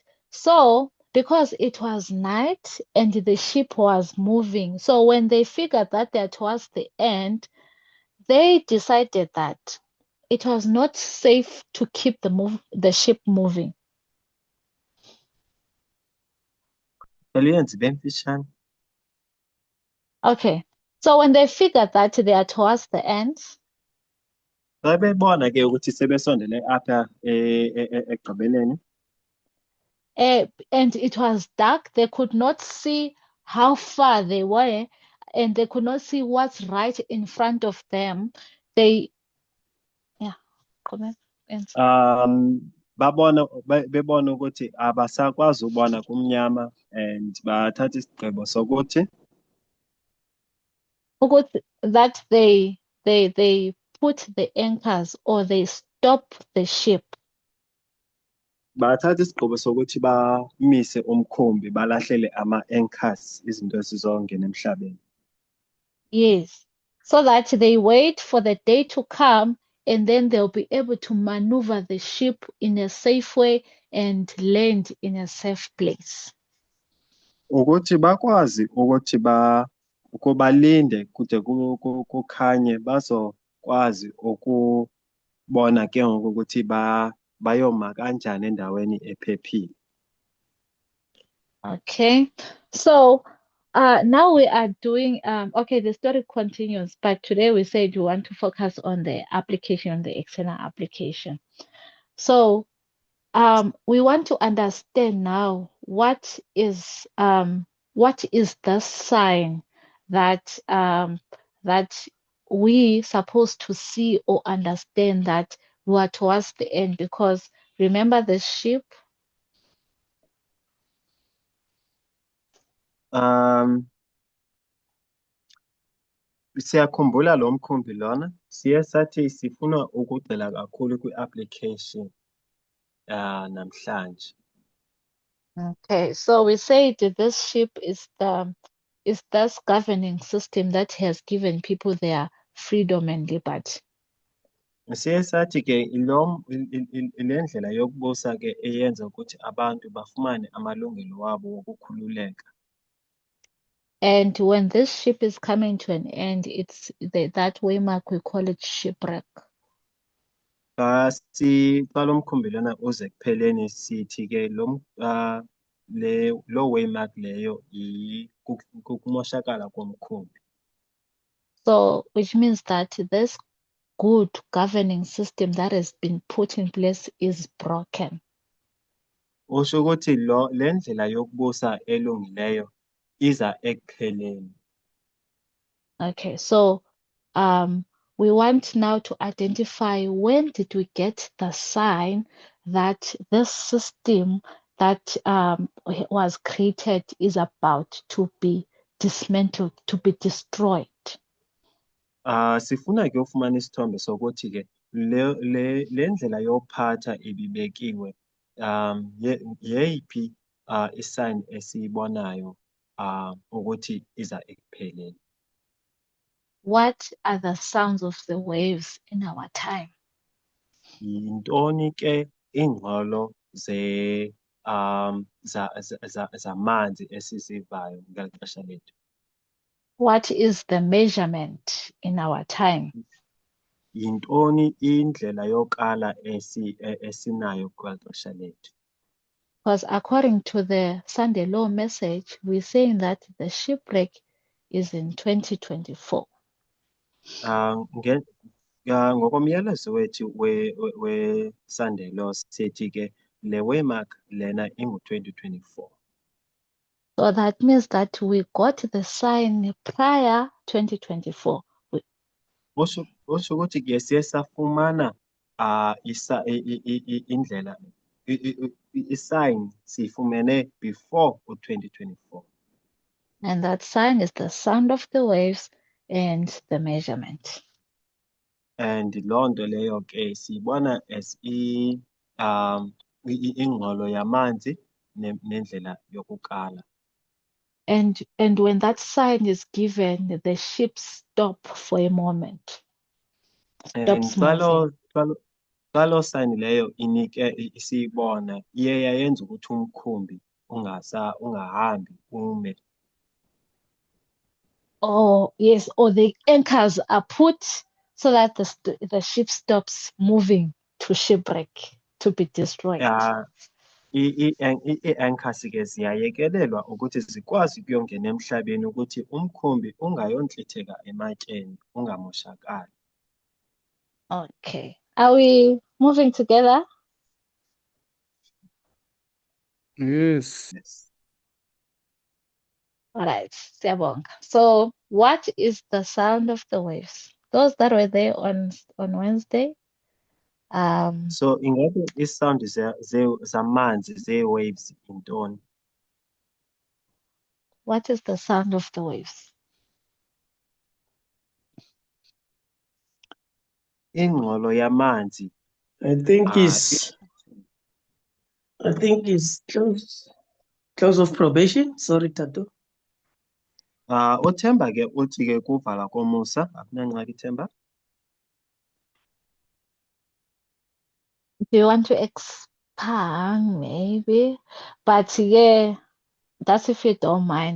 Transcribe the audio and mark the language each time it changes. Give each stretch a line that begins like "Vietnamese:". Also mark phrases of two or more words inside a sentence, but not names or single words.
English: So, because it was night and the ship was moving, so when they figured that they're towards the end, they decided that it was not safe to keep the ship moving. Okay. So when they figured that they are towards the end,
Xhosa: Babebona ke ukuthi sebesondele apha ekugqibeleni.
English: and it was dark, they could not see how far they were, and they could not see what's right in front of them. Comment.
Xhosa: Bebona ukuthi abasakwazi ubona kumnyama and bathatha isigqibo sokuthi
English: that they put the anchors or they stop the ship.
Xhosa: bathatha isigqibo sokuthi bamise umkhumbi balahlele ama-anchors izinto zizongena emhlabeni.
English: Yes, so that they wait for the day to come and then they'll be able to maneuver the ship in a safe way and land in a safe place.
Xhosa: Ukuthi bakwazi ukuthi balinde kude kukhanye bazokwazi ukubona ke ngoku ukuthi bayoma kanjani endaweni ephephile.
English: Okay, so now we are doing okay, the story continues, but today we said we want to focus on the application, on the external application. So we want to understand now what is the sign that that we supposed to see or understand that we are towards the end, because remember the sheep.
Xhosa: Siyakhumbula lo mkhumbi lona siye sathi sifuna ukugxila kakhulu kwi-application namhlanje.
English: Okay, so we said that this ship is this governing system that has given people their freedom and liberty.
Xhosa: Siye sathi ke le ndlela yokubusa ke eyenza ukuthi abantu bafumane amalungelo wabo wokukhululeka.
English: And when this ship is coming to an end, it's that way mark we call it shipwreck.
Xhosa: Xa lo mkhumbi lona uze kupheleni sithi ke lo waymark leyo kukumoshakala komkhumbi.
English: So which means that this good governing system that has been put in place is broken.
Xhosa: Usho ukuthi le ndlela yokubusa elungileyo iza ekupheleni.
English: Okay, so we want now to identify when did we get the sign that this system that was created is about to be dismantled, to be destroyed.
Xhosa: Sifuna ke ufumana isithombe sokuthi ke le ndlela yophatha ibibekiwe yeyiphi isign esiyibonayo ukuthi iza ekupheleni.
English: What are the sounds of the waves in our time?
Xhosa: Yintoni ke ingxolo zamanzi esizivayo ngeli xesha lethu?
English: What is the measurement in our time?
Xhosa: Yintoni indlela yokala esinayo kweli xesha lethu?
English: Because according to the Sunday Law message, we're saying that the shipwreck is in 2024.
Xhosa: Ngokomyalezo wethu we-Sunday Law sithi ke le waymark lena ingu-2024.
English: So that means that we got the sign prior 2024.
Xhosa: Usho ukuthi ke siye safumana indlela i-sign siyifumene before u-2024.
English: And that sign is the sound of the waves and the measurement.
Xhosa: And loo nto leyo ke siyibona as ingxolo yamanzi nendlela yokukala.
English: And when that sign is given, the ships stop for a moment. Stops moving.
Xhosa: Xa lo sign leyo isiyibona iye yayenza ukuthi umkhumbi ungahambi ume.
English: Oh yes, or the anchors are put so that the ship stops moving to shipwreck, to be destroyed.
Xhosa: Ii-anchors ke ziyayekelelwa ukuthi zikwazi ukuyongena emhlabeni ukuthi umkhumbi ungayontlitheka ematyeni ungamoshakali.
English: Okay, are we moving together? Yes. All right, siyabonga. So what is the sound of the waves? Those that were there on Wednesday.
Xhosa: So ingabe isound zamanzi zee-waves yintoni?
English: What is the sound of the waves?
Xhosa: Ingxolo yamanzi.
English: I think it's close of probation. Sorry, Tato.
Xhosa: uThemba ke uthi ke kuvala komusa akunangxaki Themba.
English: Do you want to Pang, maybe. But yeah, that's if you don't mind.